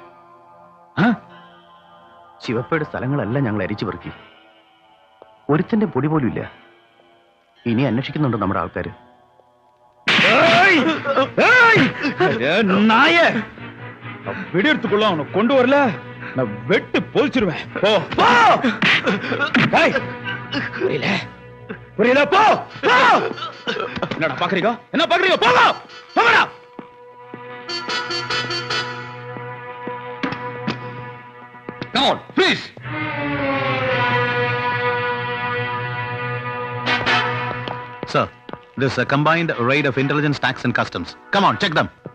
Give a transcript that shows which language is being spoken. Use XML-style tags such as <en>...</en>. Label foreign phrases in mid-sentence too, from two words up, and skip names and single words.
<ml>ശിവപ്പയുടെ സ്ഥലങ്ങളെല്ലാം ഞങ്ങൾ അരിച്ചു പെറുക്കി. ഒരുത്തിന്റെ പൊടി പോലും ഇല്ല. ഇനി അന്വേഷിക്കുന്നുണ്ടോ നമ്മുടെ ആൾക്കാർ?</ml> <ta>வெடியெடுத்துக்குள்ள அவனை கொண்டு வரல நான் வெட்டு போதிச்சிருவேன். புரியல புரியல. போ என்னடா பாக்குறீங்க? என்ன பாக்குறீங்க? போங்க போங்கடா.</ta> <en>Come on, please. Sir, this is a combined raid of intelligence, tax and customs. Come on, check them.</en>